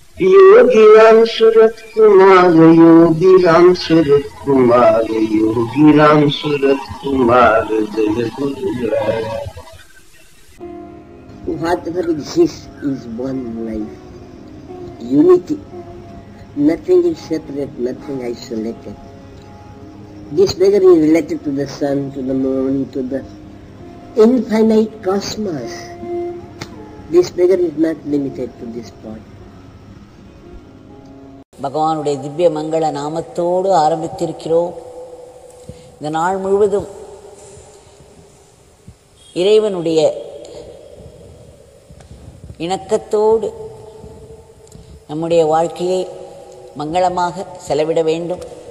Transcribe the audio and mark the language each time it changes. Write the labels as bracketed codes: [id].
[hi] योगी राम सूरत कुमार, योगी राम सूरत कुमार, योगी राम सूरत कुमार, जय गुरुराय। [en] Whatever exists is one life, unity. Nothing is separate, nothing isolated. This beggar is related to the sun, to the moon, to the infinite cosmos. This beggar is not limited to this body. [ta] பகவானுடைய திவ்ய மங்கள நாமத்தோடு ஆரம்பித்திருக்கிறோம். இந்த நாள் முழுவதும் இறைவனுடைய இணக்கத்தோடு நம்முடைய வாழ்க்கையை மங்களமாக செலவிட வேண்டும்.